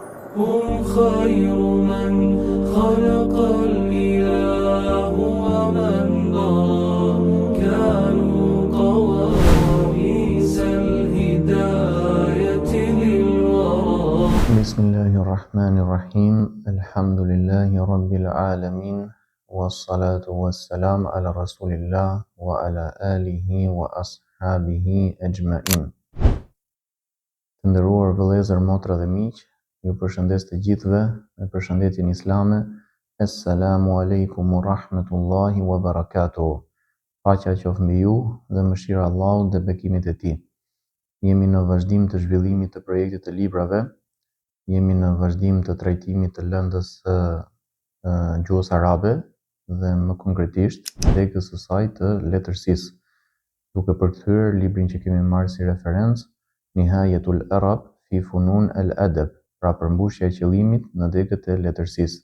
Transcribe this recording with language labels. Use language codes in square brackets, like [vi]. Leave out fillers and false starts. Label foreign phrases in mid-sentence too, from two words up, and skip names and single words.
[ar] هم خير من خلق الإله ومن ضرى كانوا قواميس الهداية للورى. بسم الله الرحمن الرحيم. الحمد لله رب العالمين، والصلاة والسلام على رسول الله وعلى آله وأصحابه أجمعين. [sq] Të nderuar vëllezër, motra dhe miq, ju përshëndes të gjithëve me përshëndetjen islame. [ar] السلام عليكم ورحمة الله وبركاته. [sq] Paqja qoftë mbi ju dhe mëshira e Allahut dhe bekimet e tij. Jemi në vazhdim të zhvillimit të projektit të librave. Jemi në vazhdim të trajtimit të lëndës gjuhës arabe dhe më konkretisht tekës së saj të letërsisë, duke përkthyer librin që kemi marrë si referencë, Nihayatul Arab fi Funun al-Adab, pra përmbushja e qëllimit në degët e letërsisë.